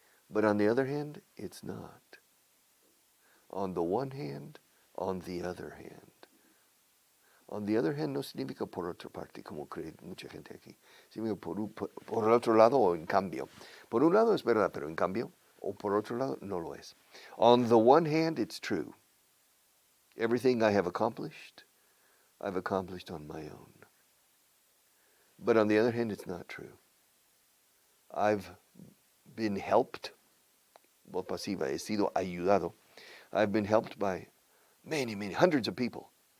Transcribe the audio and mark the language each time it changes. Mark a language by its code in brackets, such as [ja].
[en] But on the other hand, it's not. On the one hand, on the other hand. On the other hand [es] no significa por otra parte, como cree mucha gente aquí. Significa por el otro lado o en cambio. Por un lado es verdad, pero en cambio, o por otro lado, no lo es. [en] On the one hand, it's true. Everything I have accomplished, I've accomplished on my own. But on the other hand, it's not true. I've been helped, [es] voz pasiva, he sido ayudado. [en] I've been helped by many, hundreds of people.